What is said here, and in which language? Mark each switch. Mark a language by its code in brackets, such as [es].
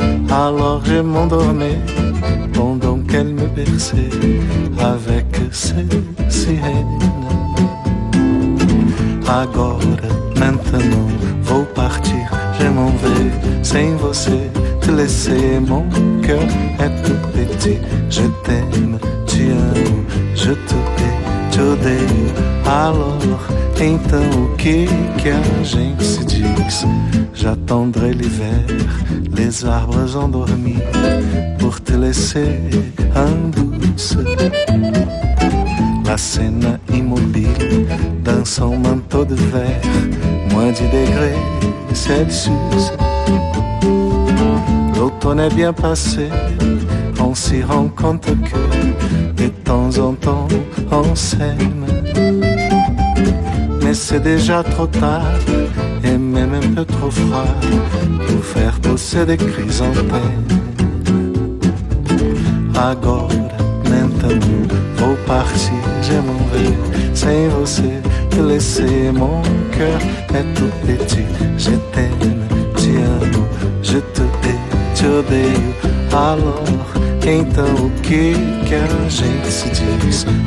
[fr] Alors je m'endormais, pendant qu'elle me berçait avec ses sirènes. [pt] Agora, [fr] maintenant, [pt] vou partir, [fr] je m'en vais, sans [pt] você. [fr] Laissez mon cœur être petit. Je t'aime, tu aimes, je te hais, tu [pt] odeio. [fr] Alors, [pt] então, o que a gente se diz? [fr] J'attendrai l'hiver, les arbres endormis, pour te laisser en douce. La scène immobile, dans son manteau de verre, moins 10 degrés Celsius. L'automne est bien passé, on s'y rend compte que de temps en temps on s'aime. Mais c'est déjà trop tard, et même un peu trop froid, pour faire pousser des chrysanthèmes. [pt] Agora, [fr] maintenant, [pt] vou partir, [fr] je m'en vais, sans [pt] você, [fr] te laisser mon cœur est tout petit. Je t'aime, [pt] te amo, [fr] je te hais. [pt] Te odeio, [fr] alors, [pt] então o que a gente se diz?